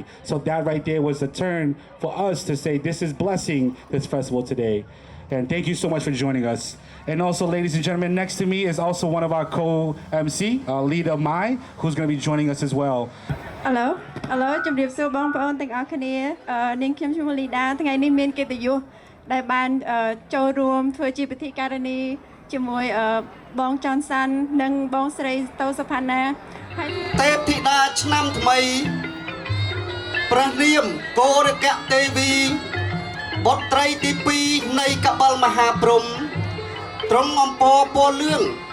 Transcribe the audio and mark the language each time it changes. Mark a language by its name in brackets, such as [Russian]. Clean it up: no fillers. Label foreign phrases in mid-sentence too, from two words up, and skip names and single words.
[English] So that right there was the turn for us to say this is blessing this festival today. And thank you so much for joining us. And also, ladies and gentlemen, next to me is also one of our co-MC, Lida Mai, who's going to be joining us as well. [Khmer] Hello ជំរាបសួរបងប្អូនទាំងអស់គ្នានាងខ្ញុំឈ្មោះលីដាថ្ងៃនេះមានកិត្តិយសដែលបានចូលរួមធ្វើជាពិធីការនីជាមួយបងចនសាន់និងបងស្រីតូសុផាណាហើយ ទេពធីតាឆ្នាំថ្មីព្រះនាមកោរកៈទេវីបុត្រីទី2នៃកបិលមហាព្រហ្មទ្រង់អំពរពណ៌លឿង